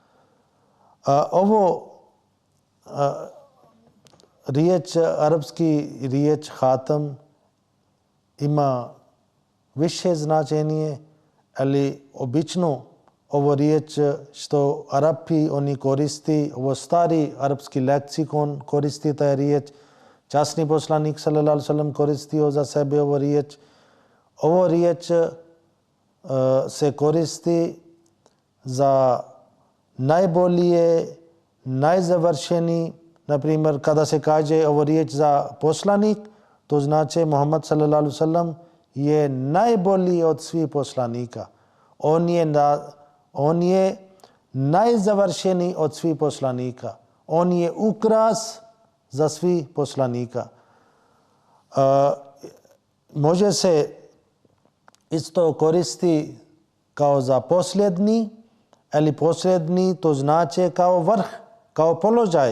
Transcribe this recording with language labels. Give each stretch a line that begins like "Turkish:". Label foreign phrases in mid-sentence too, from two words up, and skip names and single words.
Bosnian: Ovo riječ, arapski riječ Khatam ima više značenje, ali obično ovo riječ što Arapi oni koristi, ovo stari arapski leksikon koristi taj riječ. Časni poslanik
Arabic: صلى الله عليه وسلم
Bosnian: koristio za sebe ovo riječ. Ovo riječ se koristi za najbolje, najzavršeni. Na primjer, kada se kaže ovo riječ za poslanik, to znači Muhammad
Arabic: صلى الله عليه وسلم
Bosnian: je najbolji od svih poslanika. On je najzavršeniji od svih poslanika. On je ukras za svih poslanika. Može se isto koristi kao za posljednji, ali posljednji to znači kao vrh, kao položaj.